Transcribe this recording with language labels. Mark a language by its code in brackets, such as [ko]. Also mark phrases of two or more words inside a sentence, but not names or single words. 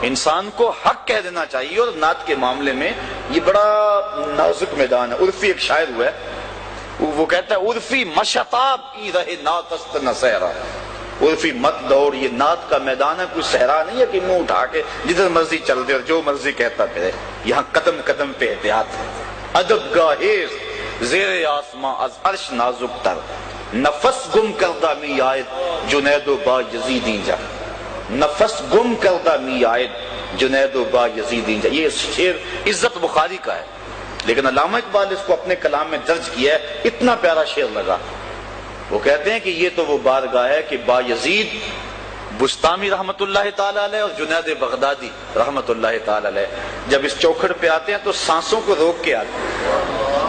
[ur] انسان کو حق کہہ دینا چاہیے۔ اور نعت کے معاملے میں یہ بڑا نازک میدان ہے۔ عرفی ایک شاعر ہوا ہے، وہ کہتا ہے عرفی [fa] مشتاب کی رہے ناتست نہ صحرا۔ [ur] عرفی مت دوڑ، یہ نعت کا میدان ہے، کوئی صحرا نہیں ہے کہ منہ اٹھا کے جدھر مرضی چل دے اور جو مرضی کہتا پھرے۔ یہاں قدم قدم پہ احتیاط ہے۔ [fa] ادب گاہیز زیر آسماں از عرش نازک تر، نفس گم کردہ می آید جنید و با یزید اینجا۔ نفس گم کردہ می آید جنید و با یزید اینجا۔ [ur] یہ شعر عزت بخاری کا ہے، لیکن علامہ اقبال اس کو اپنے کلام میں درج کیا ہے، اتنا پیارا شعر لگا۔ وہ کہتے ہیں کہ یہ تو وہ بارگاہ ہے کہ با یزید بستامی [ar] رحمت اللہ تعالی علیہ [ur] اور جنید بغدادی [ar] رحمت اللہ تعالی علیہ [ur] جب اس چوکھٹ پہ آتے ہیں تو سانسوں کو روک کے آتے ہیں۔